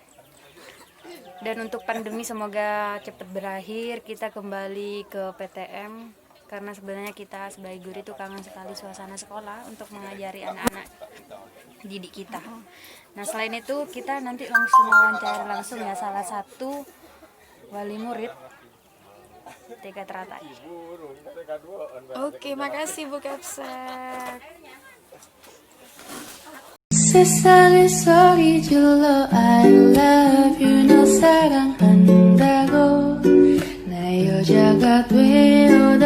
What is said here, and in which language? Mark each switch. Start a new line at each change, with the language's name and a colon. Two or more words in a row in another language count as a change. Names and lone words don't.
Indonesian: Dan untuk pandemi semoga cepat berakhir, kita kembali ke PTM, karena sebenarnya kita sebagai guru itu kangen sekali suasana sekolah untuk mengajari anak-anak didik kita. Nah selain itu kita nanti langsung wawancara langsung ya salah satu wali murid TK Teratai. Oke, makasih Bu Kapsek.
Korean: 세상의 소리 질러
English: I love you
Korean: 너 사랑한다고 나 여자가 되어